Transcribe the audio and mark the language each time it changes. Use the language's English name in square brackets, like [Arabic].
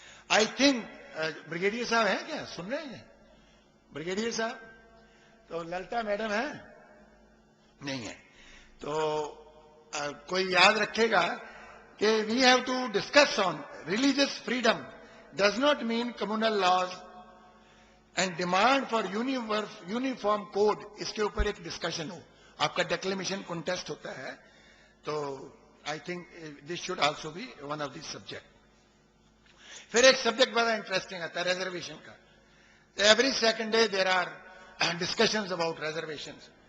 [English] I think, [Hindi] brigadier साहब हैं क्या, सुन रहे हैं? ब्रिगेडियर साहब, तो ललिता मैडम है? नहीं है. तो कोई याद रखेगा कि [English] we have to discuss on religious freedom does not mean communal laws and demand for uniform code. [Hindi] इसके ऊपर एक डिस्कशन हो. आपका डेक्लेमेशन कॉन्टेस्ट होता है, [English] तो I think this should also be one of this subject. [Hindi] फिर एक सब्जेक्ट बड़ा इंटरेस्टिंग आता है रिजर्वेशन का. [English] Every second day there are discussions about reservations.